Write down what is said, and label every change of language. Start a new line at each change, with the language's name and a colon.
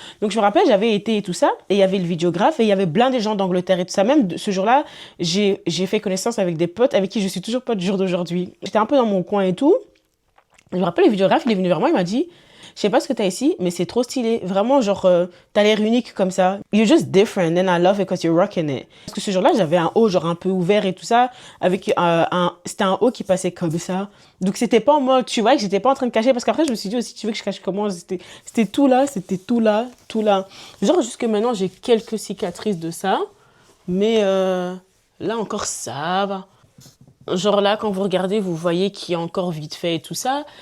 French: Donc je me rappelle, j'avais été et tout ça, et il y avait le vidéographe, et il y avait plein des gens d'Angleterre et tout ça. Même ce jour-là, j'ai fait connaissance avec des potes avec qui je suis toujours pote du jour d'aujourd'hui. J'étais un peu dans mon coin et tout. Je me rappelle, le vidéographe, il est venu vers moi, il m'a dit, je sais pas ce que t'as ici, mais c'est trop stylé. Vraiment, genre, t'as l'air unique comme ça.
English: You're just different and I love it because you're rocking it.
French: Parce que ce jour-là, j'avais un haut, genre, un peu ouvert et tout ça, avec c'était un haut qui passait comme ça. Donc, c'était pas en mode, tu vois, que j'étais pas en train de cacher. Parce qu'après, je me suis dit aussi, tu veux que je cache comment? C'était tout là, tout là. Genre, jusque maintenant, j'ai quelques cicatrices de ça. Mais là encore, ça va. Genre là, quand vous regardez, vous voyez qu'il y a encore vite fait et tout ça.